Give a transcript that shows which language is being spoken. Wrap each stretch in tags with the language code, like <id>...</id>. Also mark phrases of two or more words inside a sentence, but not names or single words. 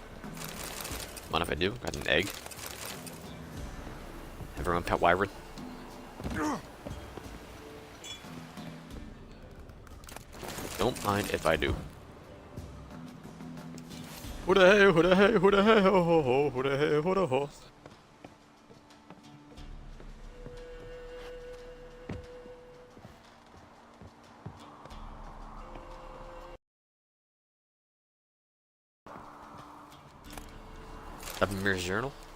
<en>Mind if I do? Got an egg. Everyone pet wyvern. Don't mind if I do. Who the hey, who the hey, who the hey, ho ho ho, who the hey, who the ho. Mirror's journal.</en>